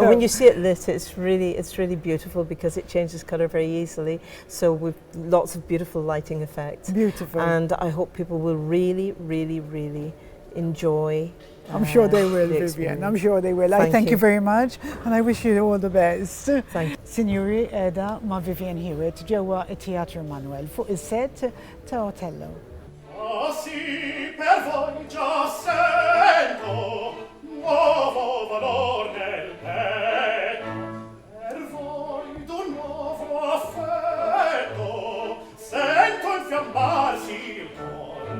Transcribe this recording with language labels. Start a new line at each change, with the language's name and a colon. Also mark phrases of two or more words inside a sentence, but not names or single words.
English: And when you see it lit, it's really beautiful because it changes colour very easily. So with lots of beautiful lighting effects. Beautiful. And I hope people will really enjoy. I'm sure they will, the Vivian. experience. I'm sure they will. I Thank thank you you. very much, and I wish you all the best. Thank you.
Maltese: Signori Eda ma' Vivian Hewitt ġewwa it-Teatru Manoel fuq is-set ta' Otello.
Italian: Ah sì, per voi già sento nuovo valor nel petto, per voi d'un nuovo affetto sento infiammarsi il cor.